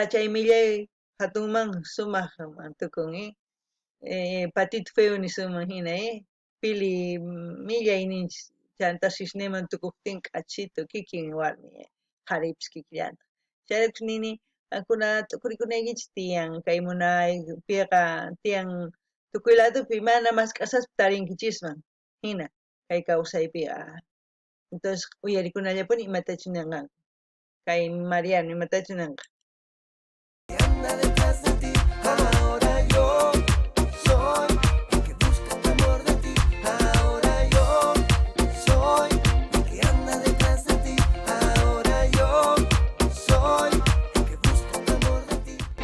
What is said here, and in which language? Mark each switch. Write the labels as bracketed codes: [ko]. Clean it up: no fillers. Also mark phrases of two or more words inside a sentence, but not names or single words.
[qu] chay millay hatunman sumaq tukun patito feo nisunman hina pili millay ninchik chanta sisniman tukuptin k'achito kikin warmi qharipis kikillanta chayrakush nini qankuna tukurkunaykichik tiyan kay munaypiqa tiyan tukuy ladopi mana mas k'asaspa tarinkichisman hina kay kawsaypiqa entonces uyarikunallapuni imatachu ninqanku kay Mariano imatachu ninqa [es] Anda detrás de ti, ahora yo soy el que busca el amor de ti. Ahora yo soy el que anda detrás de ti. Ahora yo soy el que busca el amor de ti.